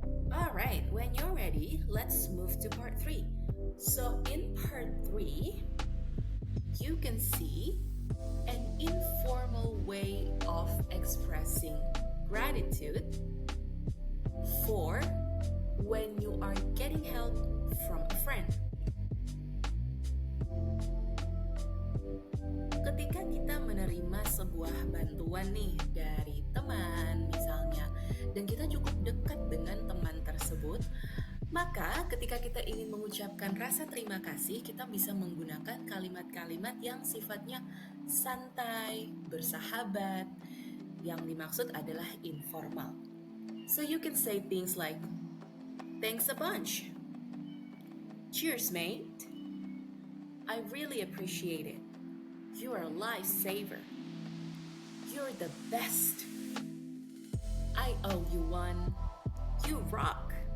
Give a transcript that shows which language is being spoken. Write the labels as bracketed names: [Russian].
[English] Alright, when you're ready, let's move to part 3. So in part 3, you can see an informal way of expressing gratitude for when you are getting help from a friend. [Indonesian] Ketika kita menerima sebuah bantuan nih dari teman misalnya, dan kita cukup dekat dengan teman tersebut, maka ketika kita ingin mengucapkan rasa terima kasih, kita bisa menggunakan kalimat-kalimat yang sifatnya santai, bersahabat, Yang dimaksud adalah informal. [English] So you can say things like, thanks a bunch. Cheers, mate. I really appreciate it. You are a lifesaver. You're the best. I owe you one. You rock.